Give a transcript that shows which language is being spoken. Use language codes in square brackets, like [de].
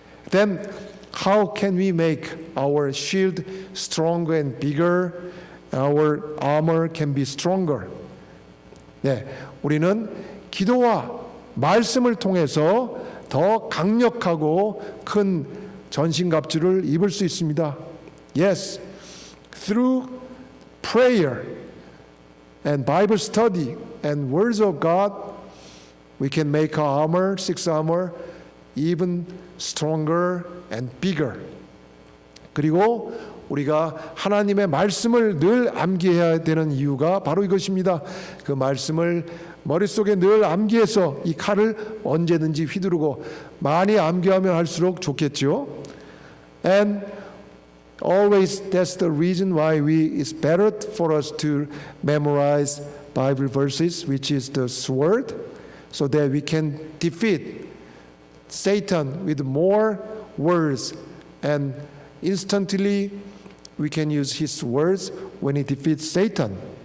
[en] Then how can we make our shield stronger and bigger our armor can be stronger. [ko] 네, 우리는 기도와 말씀을 통해서 더 강력하고 큰 전신갑주를 입을 수 있습니다. [en] Yes, through prayer and Bible study and words of God, we can make our armor, six armor, even stronger and bigger. [ko] 그리고 우리가 하나님의 말씀을 늘 암기해야 되는 이유가 바로 이것입니다. 그 말씀을 머릿속에 늘 암기해서 이 칼을 언제든지 휘두르고 많이 암기하면 할수록 좋겠죠. [en] And always that's the reason why it's better for us to memorize Bible verses, which is the sword, so that we can defeat Satan with more words, and instantly we can use his words when he defeats Satan.